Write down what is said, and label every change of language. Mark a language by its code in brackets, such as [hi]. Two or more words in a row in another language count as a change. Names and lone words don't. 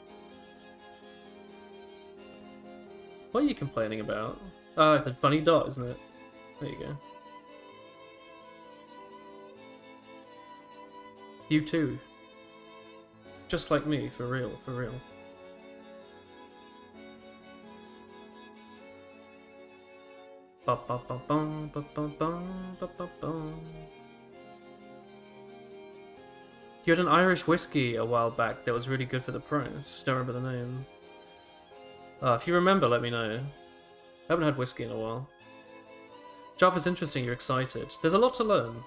[en] What are you complaining about? Oh, it's a funny dot, isn't it? There you go. You too. Just like me, for real, for real. Ba ba ba bum ba ba bum ba ba bum. You had an Irish whiskey a while back that was really good for the price. Don't remember the name. If you remember, let me know. I haven't had whiskey in a while. Java's interesting, you're excited. There's a lot to learn.